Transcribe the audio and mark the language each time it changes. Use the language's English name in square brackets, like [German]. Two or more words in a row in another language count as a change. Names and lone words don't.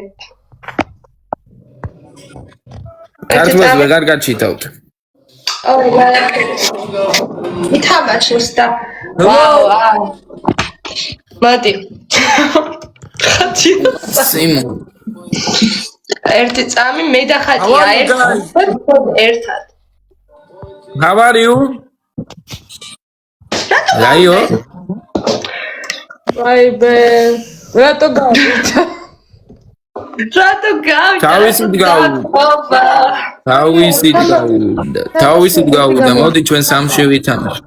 [Georgian] ქართულს ვეღარ გაჩითავთ. ითამაშოს და ვაუ. მოდი. სიმონ. ერთი წამი მე და ხატია ერთად. [English] How are you? [Georgian] რაიო? ვაიბე. რატო გავიდა? რატო გავიდა? თავისით გავიდა. თავისით გავიდა. მოდი ჩვენ სამში ვითამაშოთ.